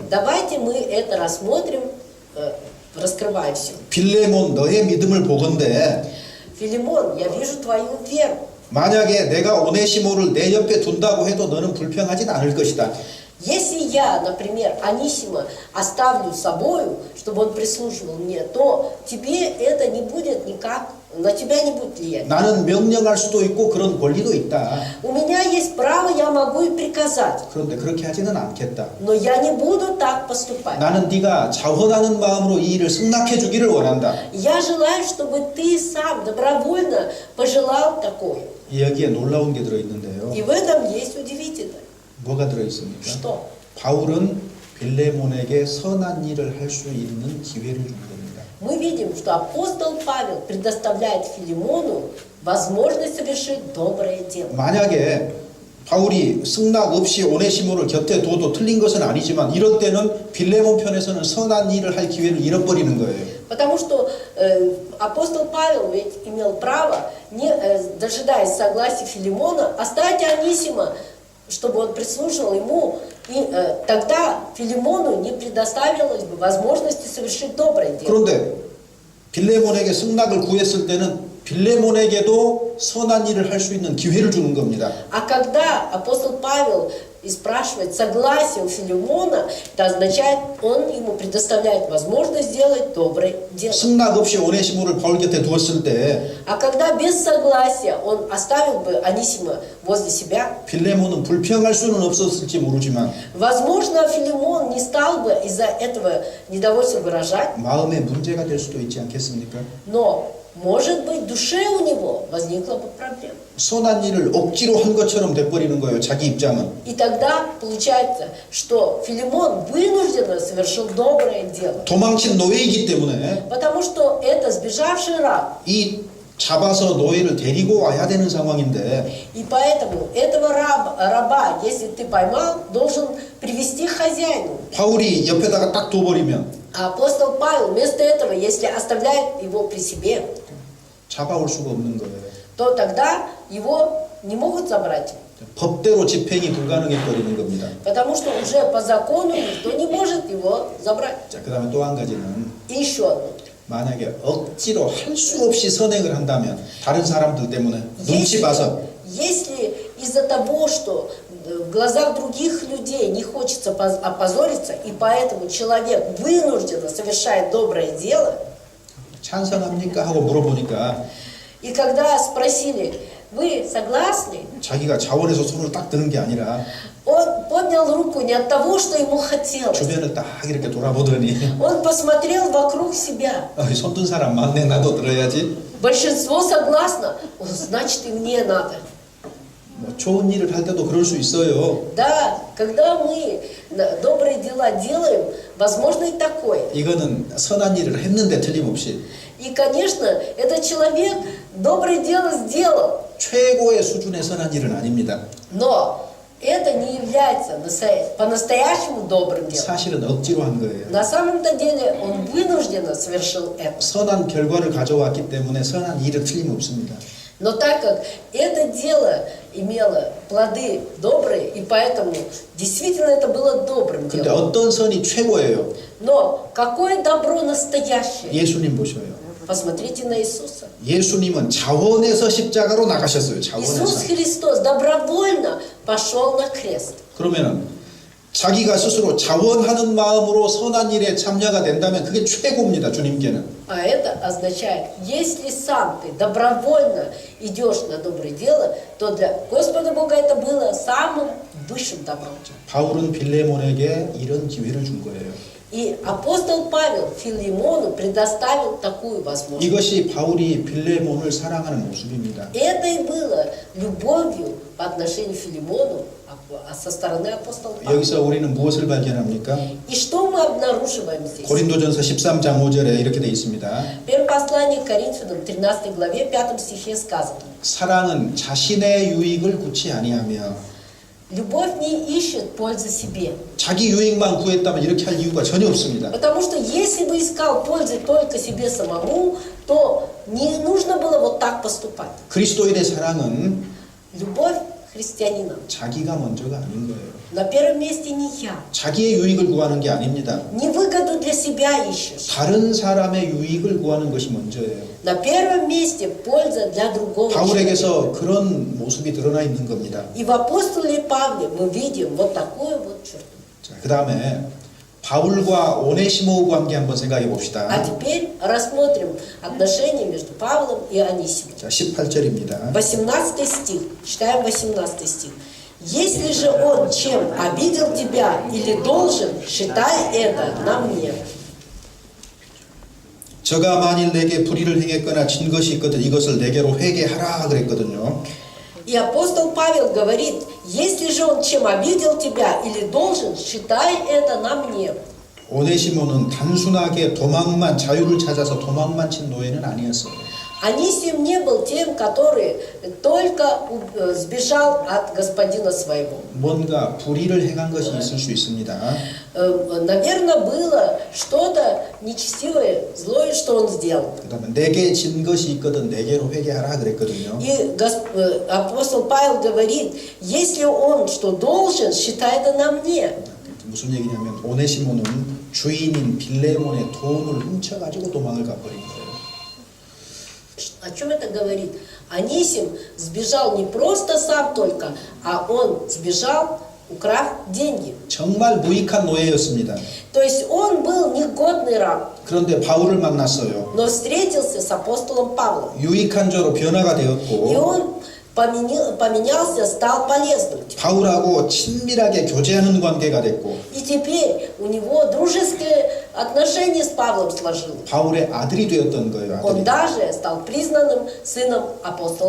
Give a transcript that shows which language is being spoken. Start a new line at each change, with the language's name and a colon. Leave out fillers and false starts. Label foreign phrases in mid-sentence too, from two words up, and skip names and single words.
Russian: Давайте мы это рассмотрим, раскрывая все.
Korean: 빌레몬, 너의 믿음을 보건대
Russian: Филимон, я вижу твою веру.
Korean: 만약에 내가 오네시모를 내 옆에 둔다고 해도 너는 불평하진 않을 것이다.
Russian: Если я, например, Анисима оставлю с собою, чтобы он прислуживал мне, то тебе это не будет никак, на тебя не будет влиять.
Korean: 나는 명령할 수도 있고 그런 권리도 있다.
Russian: У меня есть право, я могу и приказать,
Korean: 그런데 그렇게 하지는 않겠다.
Russian: но я не буду так поступать.
Korean: 나는 네가 자원하는 마음으로 이 일을 승낙해 주기를 원한다.
Russian: Я желаю, чтобы ты сам добровольно пожелал такое.
Korean: 여기에 놀라운 게 들어있는데요.
Russian: И в этом есть удивительное.
Korean: 뭐가 들어있습니까?
Russian: Что?
Korean: 바울은 빌레몬에게 선한 일을 할 수 있는 기회를 준 겁니다.
Russian: Мы видим, что апостол Павел предоставляет Филимону возможность совершить доброе дело.
Korean: 만약에 바울이 승낙 없이 오네시모를 곁에 둬도 틀린 것은 아니지만 이럴 때는 빌레몬 편에서는 선한 일을 할 기회를 잃어버리는 거예요.
Russian: Потому что апостол Павел ведь имел право, не дожидаясь согласия Филимона, оставить Анисима, чтобы он прислуживал ему, и тогда Филимону не предоставилось бы возможности совершить доброе дело.
Korean: 그런데 빌레몬에게 승낙을 구했을 때는 빌레몬에게도 선한 일을 할 수 있는 기회를 주는 겁니다.
Russian: А когда апостол Павел и спрашивает согласие у Филимона, это означает, он ему предоставляет возможность сделать доброе дело.
Korean: 승낙 없이 오네시모를 바울 곁에 두었을 때
Russian: А когда без согласия он оставил бы Анисима возле себя,
Korean: 빌레몬은 불평할 수는 없었을지 모르지만
Russian: возможно, Филимон не стал бы из-за этого недовольства выражать,
Korean: 마음에 문제가 될 수도 있지 않겠습니까?
Russian: но, может быть, в душе у него возникла бы проблема.
Korean: 선한 일을 억지로 한 것처럼 돼버리는 거예요. 자기 입장은.
Russian: И тогда получается, что Филимон вынужденно совершил доброе дело,
Korean: 도망친 노예이기 때문에
Russian: потому что это сбежавший раб.
Korean: 이 잡아서 노예를 데리고 와야 되는 상황인데
Russian: И поэтому этого раба, если ты поймал, должен привести к хозяину.
Korean: 바울이 옆에다가 딱 둬버리면
Russian: А апостол Павел вместо этого, если оставляет его при себе,
Korean: 잡아올 수가 없는 거예요.
Russian: то тогда его не могут забрать.
Korean: 법대로 집행이 불가능해버리는 겁니다.
Russian: Потому что уже по закону никто не может его забрать.
Korean: 자, 그 다음에 또 한 가지는
Russian: И еще одно.
Korean: 만약에 억지로 할 수 없이 선행을 한다면 다른 사람들 때문에 눈치 봐서
Russian: Если из-за того, что в глазах других людей не хочется опозориться, и поэтому человек вынужденно совершает доброе дело,
Korean: 찬성합니까? 하고 물어보니까
Russian: и когда спросили, вы согласны?
Korean: 자기가 자원해서 손을 딱 드는 게 아니라
Russian: Он поднял руку не от того, что ему хотелось.
Korean: 주변을 딱 이렇게 돌아보더니
Russian: Он посмотрел вокруг себя.
Korean: 손든 사람 많네, 나도 들어야지.
Russian: Большинство согласно, значит и мне надо.
Korean: 뭐 좋은 일을 할 때도 그럴 수 있어요.
Russian: Да, когда мы добрые дела делаем, возможно и такое.
Korean: 이거는 선한 일을 했는데 틀림없이
Russian: И, конечно, этот человек доброе дело сделал,
Korean: 최고의 수준의 선한 일은 아닙니다.
Russian: но это не является по-настоящему добрым делом.
Korean: 사실은 억지로 한 거예요.
Russian: На самом-то деле он вынужденно совершил это.
Korean: 선한 결과를 가져왔기 때문에 선한 일은 틀림없습니다.
Russian: Но так как это дело имело плоды добрые, и поэтому действительно это было добрым
Korean: 근데
Russian: делом.
Korean: 어떤 선이 최고예요?
Russian: Но какое добро настоящее?
Korean: 예수님 보셔요.
Russian: Посмотрите на Иисуса.
Korean: 예수님은 자원해서 십자가로 나가셨어요.
Russian: Иисус
Korean: 자원해서.
Russian: Христос добровольно пошел на крест.
Korean: 그러면은 자기가 스스로 자원하는 마음으로 선한 일에 참여가 된다면 그게 최고입니다. 주님께는.
Russian: А это означает, если сам ты добровольно идешь на доброе дело, то для Господа Бога это было самым высшим добром.
Korean: 바울은 빌레몬에게 이런 기회를 준 거예요.
Russian: И апостол Павел Филимону предоставил такую возможность.
Korean: 이것이 바울이 빌레몬을 사랑하는 모습입니다.
Russian: Это и было любовью по отношению к Филимону со стороны апостола Павла.
Korean: 여기서 우리는 무엇을 발견합니까?
Russian: И что мы обнаруживаем здесь?
Korean: 고린도전서 13장 5절에 이렇게 되어 있습니다.
Russian: Первое послание к Коринфянам, 13 главе, 5 стихе сказано.
Korean: 사랑은 자신의 유익을 구치 아니하며
Russian: Любовь не ищет пользы себе.
Korean: 자기 유익만 구했다면 이렇게 할 이유가 전혀 없습니다.
Russian: Потому что если бы искал пользы только себе самому, то не нужно было вот так поступать.
Korean: 그리스도인의 사랑은
Russian: Любовь христианина
Korean: 자기가 먼저가 아닌 거예요.
Russian: на первом месте не я.
Korean: 자기의 유익을 구하는 게 아닙니다.
Russian: Не выгоду для себя ищешь.
Korean: 다른 사람의 유익을 구하는 것이 먼저예요.
Russian: На первом месте польза для другого человека.
Korean: 바울에게서 그런 모습이 드러나 있는 겁니다.
Russian: И в апостоле Павле мы видим вот такую вот черту.
Korean: 자, 그 다음에 바울과 오네시모 관계 한번 생각해
Russian: А
Korean: 봅시다.
Russian: теперь рассмотрим отношения между Павлом и Анисимом.
Korean: 자, 18절입니다.
Russian: 18 стих. Читаем 18 стих. Если же он чем обидел тебя или должен, считай это на мне.
Korean: 저가 만일 내게 불의를 행했거나 진 것이 있거든 이것을 내게로 회개하라 그랬거든요.
Russian: И апостол Павел говорит, если же он чем обидел тебя или должен, считай это на мне.
Korean: 오네시모는 단순하게 도망만 자유를 찾아서 도망만 친 노예는 아니었어요.
Russian: Анисим не был тем, который только сбежал от господина своего.
Korean: 뭔가 불의를 행한 것이 있을 수 있습니다.
Russian: Наверное, было что-то нечестивое, злое, что он сделал.
Korean: 그다음에 내게 진 것이 있거든 내게로 회개하라 그랬거든요.
Russian: И апостол Павел говорит, если он что должен, считай это на мне.
Korean: 무슨 얘기냐면 오네시모는 주인인 빌레몬의 돈을 훔쳐가지고 도망을 가버린 거예요.
Russian: О чем это говорит? Анисим сбежал не просто сам только, а он сбежал украв деньги.
Korean: 정말 무익한 노예였습니다.
Russian: То есть он был негодный раб,
Korean: 그런데 바울을 만났어요.
Russian: но встретился с апостолом Павлом.
Korean: 유익한 자로 변화가
Russian: И
Korean: 되었고
Russian: он поменялся, стал полезным.
Korean: 바울하고 친밀하게 교제하는 관계가 됐고
Russian: И теперь у него дружеское отношение с Павлом сложилось.
Korean: 바울의 아들이 되었던 거예요.
Russian: Он
Korean: 아들이.
Russian: даже стал признанным сыном апостола Павла.